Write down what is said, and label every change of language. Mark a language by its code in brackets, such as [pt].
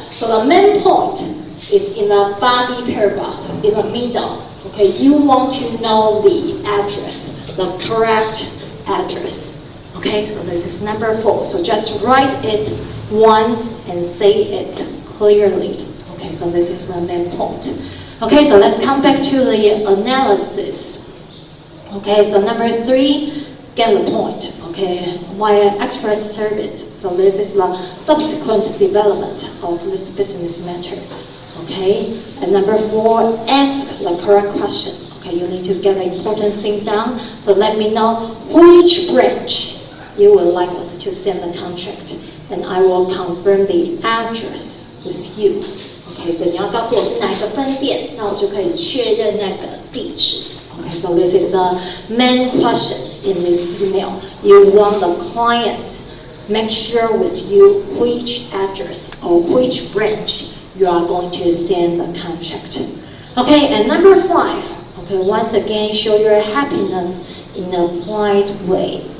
[en] So the main point is in the body paragraph, in the middle. Okay, you want to know the address, the correct address. Okay, so this is number 4. So just write it once and say it clearly. Okay, so this is the main point. Okay, so let's come back to the analysis. Okay, so number 3, get the point. Okay, via express service. So this is the subsequent development of this business matter. Okay, and number 4, ask the correct question. Okay, you need to get the important thing down. So let me know which branch you would like us to send the contract, and I will confirm the address with you. [zh] Okay, 所以你要告诉我是哪一个分店，那我就可以确认那个地址。 [en] Okay, so this is the main question in this email. You want the clients make sure with you which address or which branch you are going to send the contract. Okay, and number 5. Okay, once again, show your happiness in a polite way.